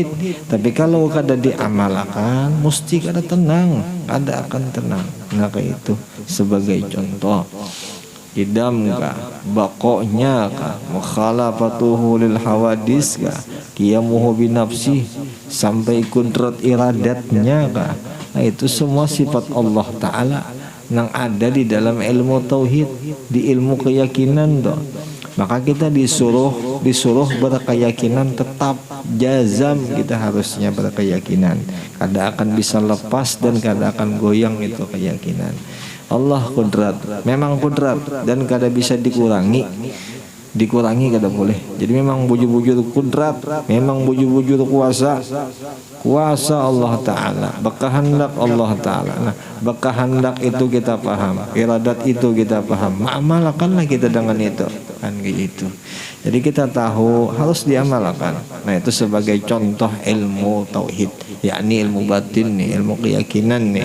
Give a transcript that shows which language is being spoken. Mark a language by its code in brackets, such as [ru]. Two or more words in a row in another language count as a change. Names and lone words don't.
[bjn] Tapi kalau kada diamalkan, mesti kada tenang, kada akan tenang. [id] Nah kayak itu sebagai contoh. Idam kah, bakoknya kah, [ar] مخالفته للحوادث [id] kah, [ar] قيامه بنفسه, [id] sampai kudrat iradatnya kah. Nah itu semua sifat Allah Ta'ala yang ada di dalam ilmu tauhid, di ilmu keyakinan toh. Maka kita disuruh berkeyakinan tetap, jazam kita harusnya berkeyakinan. [bjn] Kada akan bisa lepas dan kada akan goyang itu keyakinan. Allah kudrat, memang kudrat dan kada bisa dikurangi kada boleh. Jadi memang bujur-bujur kudrat, memang bujur-bujur kuasa Allah Ta'ala, berkehendak Allah Ta'ala. [id] Nah berkehendak itu kita paham, iradat itu kita paham, amalkanlah kita dengan itu, kan gitu. Jadi kita tahu harus diamalkan. Nah itu sebagai contoh ilmu tauhid, yakni ilmu batin nih, ilmu keyakinan nih.